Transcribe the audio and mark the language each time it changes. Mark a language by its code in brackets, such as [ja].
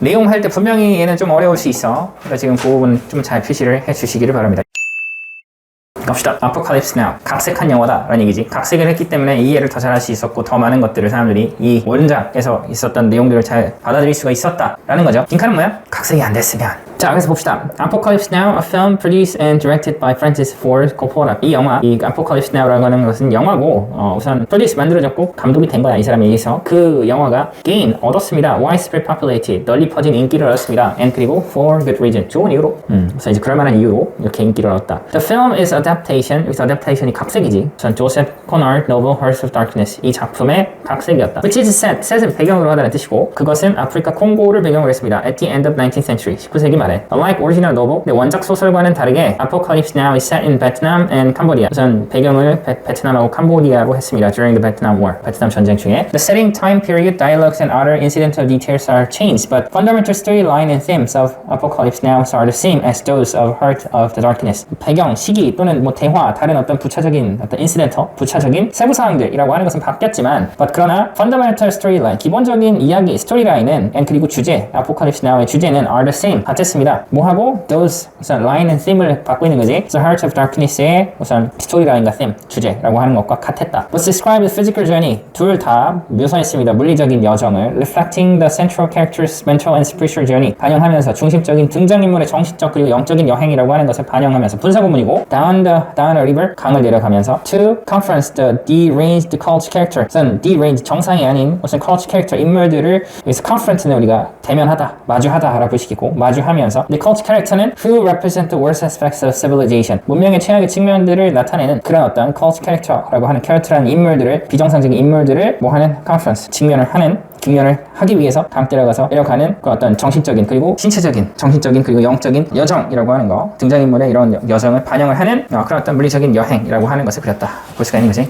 [ko] 내용 할 때 분명히 얘는 좀 어려울 수 있어. 그러니까 지금 그 부분 좀 잘 표시를 해 주시기를 바랍니다. 갑시다. Apocalypse Now. 각색한 영화다 라는 얘기지. 각색을 했기 때문에 이해를 더 잘할 수 있었고 더 많은 것들을 사람들이 이 원작에서 있었던 내용들을 잘 받아들일 수가 있었다 라는 거죠. 빈칸은 뭐야? 각색이 안 됐으면. 자, 그래서 봅시다. [en] Apocalypse Now, a film produced and directed by Francis Ford Coppola. [ko] 이 영화, 이 Apocalypse Now라고 하는 것은 영화고, 우선 produce 만들어졌고 감독이 된 거야, 이 사람에 의해서. 그 영화가 gain 얻었습니다. [en] widespread popularity, [ko] 널리 퍼진 인기를 얻었습니다. [en] and 그리고 for good reason, [ko] 좋은 이유로. 그래서 이제 그럴 만한 이유로 이렇게 인기를 얻었다. [en] The film is adaptation. [ko] 여기서 adaptation이 각색이지. [en] 우선 Joseph Conrad novel Hearts of Darkness. [ko] 이 작품의 각색이었다. [en] Which is set. [ko] set은 배경으로 하다는 뜻이고, 그것은 아프리카 콩고를 배경으로 했습니다. [en] At the end of 19th century. [ko] 19세기 말. [en] Unlike original novel, [ko] 원작 소설과는 다르게 [en] Apocalypse Now is set in Vietnam and Cambodia. [ko] 우선 배경을 베트남하고 캄보디아로 했습니다. [en] During the Vietnam War, [ko] 베트남 전쟁 중에. [en] The setting, time period, dialogues, and other incidental details are changed, but fundamental storyline and themes of Apocalypse Now are the same as those of Heart of the Darkness. [ko] 배경, 시기 또는 뭐 대화, 다른 어떤 부차적인 어떤 incidental, 부차적인 세부 사항들이라고 하는 것은 바뀌었지만, but 그러나 [en] fundamental storyline, [ko] 기본적인 이야기 스토리라인은 and 그리고 주제, Apocalypse Now의 주제는 [en] are the same, [ko] 같았습니다. 같습니다. 뭐하고? Those 우선 line and theme을 갖고 있는 거지. The Heart of Darkness의 우선 스토리라인과 theme, 주제라고 하는 것과 같았다. [en] But describe the physical journey. [ko] 둘 다 묘사했습니다. 물리적인 여정을 [en] reflecting the central character's mental and spiritual journey. [ko] 반영하면서 중심적인 등장인물의 정신적 그리고 영적인 여행이라고 하는 것을 반영하면서 분사구문이고 [en] down a river, [ko] 강을 내려가면서 [en] to confront the deranged cult character. [ko] 우선 deranged, 정상이 아닌 우선 cult character 인물들을 여기서 confront는 우리가 대면하다, 마주하다라고 보시겠고 마주하면서 the cult character는 [en] who represent the worst aspects of civilization. [ko] 문명의 최악의 측면들을 나타내는 그런 어떤 cult character라고 하는 캐릭터라는 인물들을 비정상적인 인물들을 뭐 하는 conference 직면을 하기 위해서 강 때려가서 내려가는 그 어떤 정신적인 그리고 신체적인 정신적인 그리고 영적인 여정이라고 하는 거 등장인물의 이런 여정을 반영을 하는 그런 어떤 물리적인 여행이라고 하는 것을 그렸다 볼 수가 있는 거지.